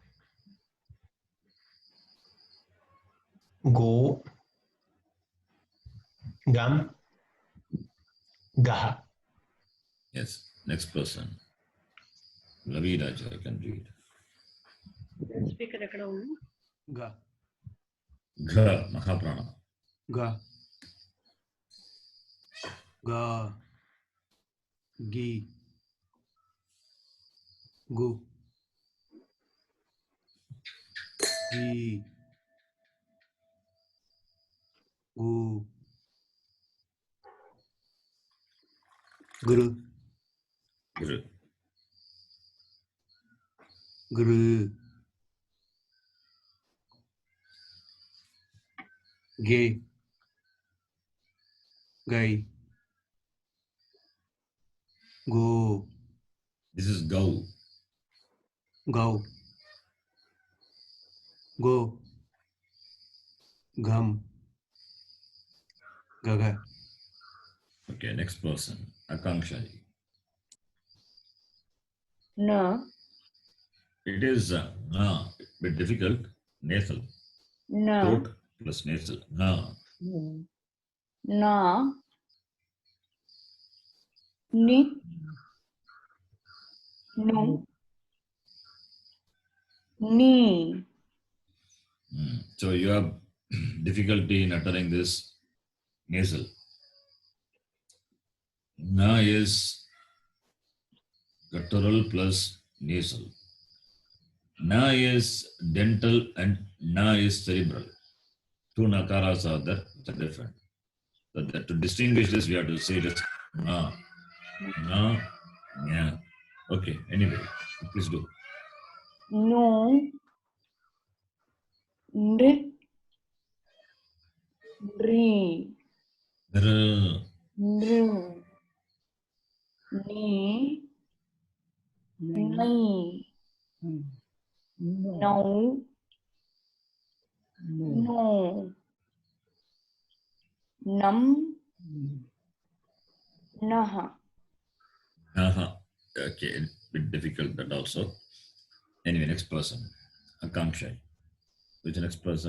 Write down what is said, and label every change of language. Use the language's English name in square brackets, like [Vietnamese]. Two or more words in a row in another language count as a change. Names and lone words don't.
[Sanskrit] Go. Gum. Gaha. [English] Yes. Next person. Ravi Raja, I can read. [Telugu] స్పీకర్ ఎక్కడ ఉంది? [Sanskrit] Ga. Gha, Mahaprana. Ga. Ga. Gi. Gu. Gi. Gu. Gru. Gru. Gru. Ge. Gai. Go. [English] This is Gau. [Sanskrit] Gau. Go. Gum. Gaga. [English] Okay, next person. Akanksha. [Sanskrit] Na. [English] It is a bit difficult. Nasal. [Sanskrit] Na. [English] Throat plus nasal. [Sanskrit] Na. Na. Ni. Nu. Ni. [English] So you have difficulty in uttering this nasal. Na is guttural plus nasal. Na is dental and na is cerebral. Two nakaras are there, which are different. So that to distinguish this, we have to say just na, na, nya. Okay, anyway, please do. [Sanskrit] Nu. Nrit. Nri. Dr, Nru. Ni. Nai. No. No. Nam. Naha. Aha. [English] Okay, a bit difficult that also. Anyway, next person. Akanksha. Which next person?